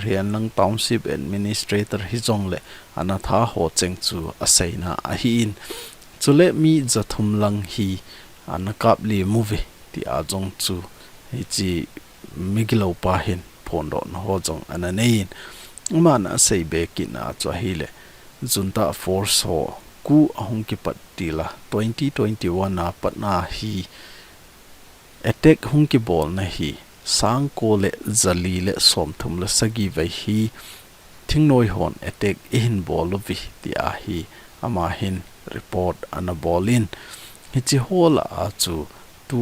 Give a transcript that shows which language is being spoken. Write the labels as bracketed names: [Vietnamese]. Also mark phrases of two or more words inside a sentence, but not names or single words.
[Thado Chin] hi anlang township administrator hi jongle anatha ho cheng chu asaina a hi in chule mi jathum lang hi anakap li movie ti a jong chu hi chi migilo pa hin phondo no ho jong ananein mana sei bekin a chu hile junta force ho ku ahung ki patila 2021 na patna hi attack hung ki bol na hi sang ko le zali le somthum le sagi vai hi thingnoi hon attack in bol vi ti a hi ama hin report anabolin hi chi hola a chu tu